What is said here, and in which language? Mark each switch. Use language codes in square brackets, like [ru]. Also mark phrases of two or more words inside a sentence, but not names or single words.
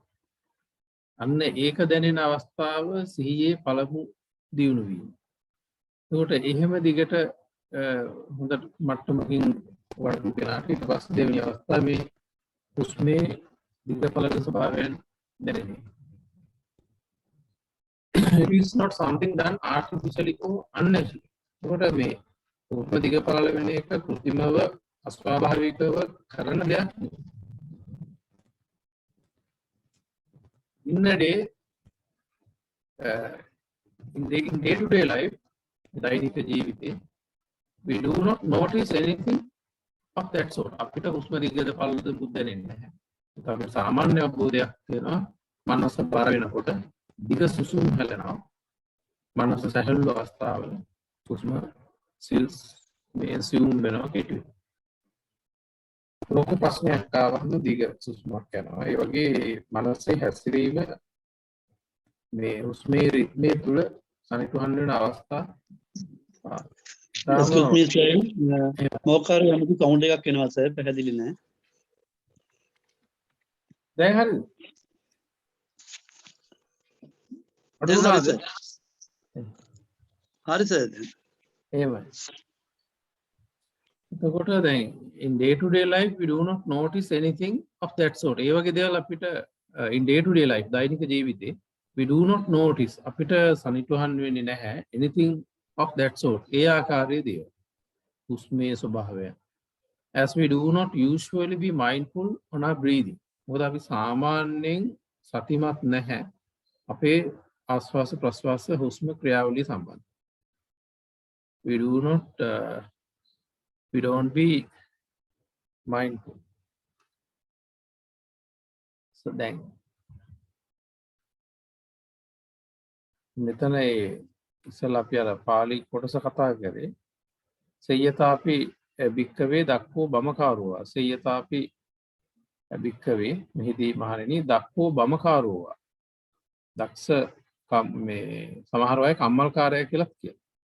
[si] අන්න ඒක දැනෙන අවස්ථාව සිහියේ පළමු දියුණු වීම. එතකොට එහෙම දිගට හොඳ මට්ටමකින් වඩපු කෙනාට ඊට පස්සේ දෙවෙනි අවස්ථාවේ හුස්මේ දිග පළල ස්වභාවයෙන් දැනෙන්නේ. [en] It is not something done artificially or unnaturally. [si] එතකොට මේ හුස්ම දිග පළල වෙන එක કૃත්‍රිමව අස්වාභාවිකව කරන දෙයක් නෙවෙයි. [en] In a day, in day-to-day life, [si] දෛනික ජීවිතේ, [en] we do not notice anything of that sort. [si] අපිට හුස්ම දිගද පළලද බුද්ධනෙන්නේ නැහැ. ඒක සාමාන්‍ය අවබෝධයක් තියෙනවා. මනස බර වෙනකොට දිග සුසුම් හැලෙනවා. මනස සැහැල්ලු අවස්ථාවල හුස්ම සිල්ස් මේ සියුම් වෙනවා කෙටි. ලෝක ප්‍රශ්නයක් ආවම දිග සුසුමක් යනවා. ඒ වගේ මනසේ හැසිරීම මේ හුස්මේ රිද්මේ තුල සනිටුහන් වෙන අවස්ථා [en] excuse me sir [si] මොකක්ද යමක සවුන්ඩ් එකක් එනවා සර් පැහැදිලි නෑ දැන් හරිද හරි සර් එහෙමයි එතකොට දැන් [en] in day to day life we do not notice anything of that sort [si] ඒ වගේ දේවල් අපිට [en] in day to day life [si] දෛනික ජීවිතේ [en] we do not notice [si] අපිට සනිටුහන් වෙන්නේ නැහැ [en] anything of that sort [si] ඒ ආකාරයේ දේවල් හුස්මේ ස්වභාවය [en] as we do not usually be mindful on our breathing [si] මොකද අපි සාමාන්‍යයෙන් සතිමත් නැහැ අපේ ආශ්වාස ප්‍රශ්වාස හුස්ම ක්‍රියාවලිය සම්බන්ධ [en] we don't be mindful so then [si] මෙතන ඉස්සලා අපි අර පාලි කොටස කතා කරේ [pi] සයතාපි බික්කවේ දක්වෝ බමකාරෝවා සයතාපි බික්කවේ [si] මෙහිදී මහණෙනි [pi] දක්වෝ බමකාරෝවා [si] දක්ෂ මේ සමහර අය කම්මල්කාරය කියලා කියනවා.